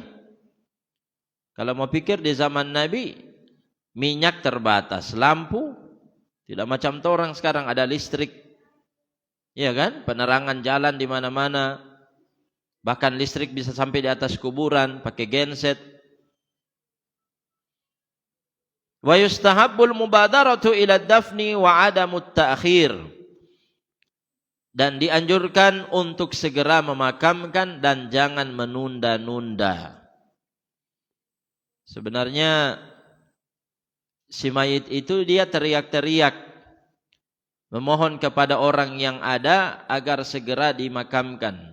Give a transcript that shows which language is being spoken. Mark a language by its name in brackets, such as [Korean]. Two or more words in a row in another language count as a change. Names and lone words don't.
[Indonesian] Kalau mau pikir di zaman Nabi minyak terbatas, lampu tidak macam orang sekarang ada listrik. Iya kan? Penerangan jalan di mana-mana. Bahkan listrik bisa sampai di atas kuburan pakai genset. [Arabic] ويستحب المبادرة إلى دفن وعدم التأخير. [Indonesian] Dan dianjurkan untuk segera memakamkan dan jangan menunda-nunda. Sebenarnya si mayit itu dia teriak-teriak memohon kepada orang yang ada agar segera dimakamkan.